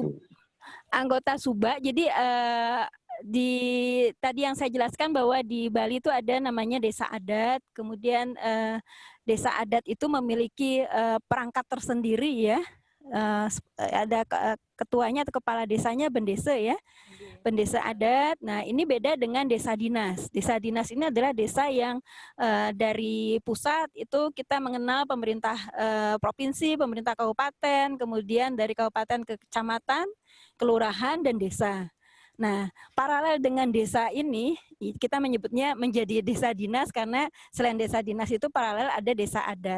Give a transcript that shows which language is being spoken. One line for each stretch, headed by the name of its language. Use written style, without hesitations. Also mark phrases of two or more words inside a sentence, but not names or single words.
Indonesian: Anggota subak. Jadi tadi yang saya jelaskan bahwa di Bali itu ada namanya desa adat. Kemudian desa adat itu memiliki perangkat tersendiri ya. Ada ketuanya atau kepala desanya bendesa ya. Bendesa adat. Nah, ini beda dengan desa dinas. Desa dinas ini adalah desa yang dari pusat itu kita mengenal pemerintah provinsi, pemerintah kabupaten, kemudian dari kabupaten ke kecamatan, kelurahan, dan desa. Nah, paralel dengan desa ini, kita menyebutnya menjadi desa dinas karena selain desa dinas itu paralel ada desa adat.